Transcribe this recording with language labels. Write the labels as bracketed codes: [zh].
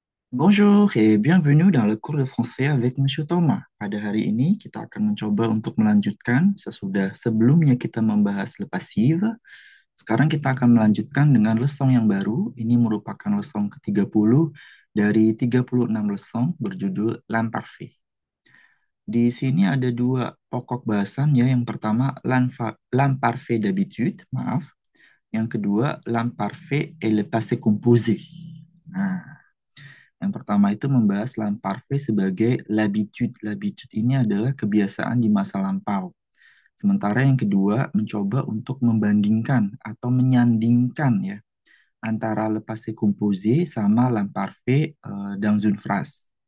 [fr] Bonjour et bienvenue dans le cours de français avec Monsieur Thomas. [id] Pada hari ini kita akan mencoba untuk melanjutkan sebelumnya kita membahas le passif. Sekarang kita akan melanjutkan dengan leson yang baru. Ini merupakan leson ke-30 dari 36 leson berjudul l'imparfait. Di sini ada dua pokok bahasan ya. Yang pertama l'imparfait d'habitude, maaf. Yang kedua l'imparfait et le passé composé. Nah, yang pertama itu membahas l'imparfait sebagai l'habitude. L'habitude ini adalah kebiasaan di masa lampau. Sementara yang kedua mencoba untuk membandingkan atau menyandingkan ya antara le passé composé sama l'imparfait [fr] dans une phrase.